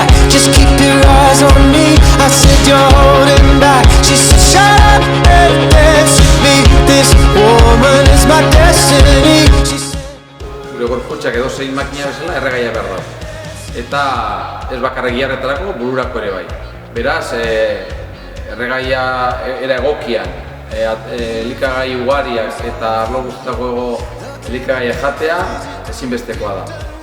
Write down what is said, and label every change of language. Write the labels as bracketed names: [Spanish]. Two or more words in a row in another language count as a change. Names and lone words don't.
[English] just keep your eyes on me. I said you're holding back. She said shut up and dance with me. This woman is my destiny. [Basque] Gure gorputzak edo zein makina bezala erregaia behar da. Eta ez bakarrik giharretarako, bururako ere bai. Beraz, erregaia era egokian, elikagai ugariak eta arlo guztietako elikagaia jatea ezinbestekoa da.